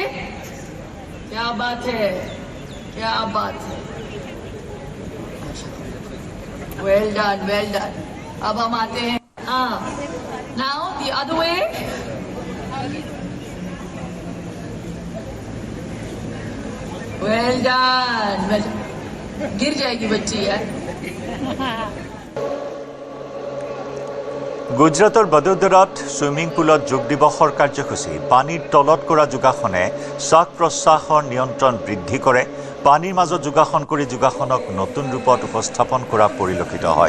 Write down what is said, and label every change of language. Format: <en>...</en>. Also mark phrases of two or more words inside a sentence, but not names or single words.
<hi>क्या बात है।</hi> <en>well done.</en> <hi>अब हम आते हैं</hi> <en>now the other way. well done.</en> <hi>गिर जाएगी बच्ची यार।</hi> <as>গুজৰাটৰ বদোদৰাত সুইমিং পুলত যোগ দিৱসৰ কাৰ্যসূচী পানীৰ তলত কৰা যোগাসনে শ্বাস প্ৰশ্বাসৰ নিয়ন্ত্ৰণ বৃদ্ধি কৰে। পানীৰ মাজত যোগাসন কৰি যোগাসনক নতুন ৰূপত উপস্থাপন কৰা পৰিলক্ষিত হয়।</as>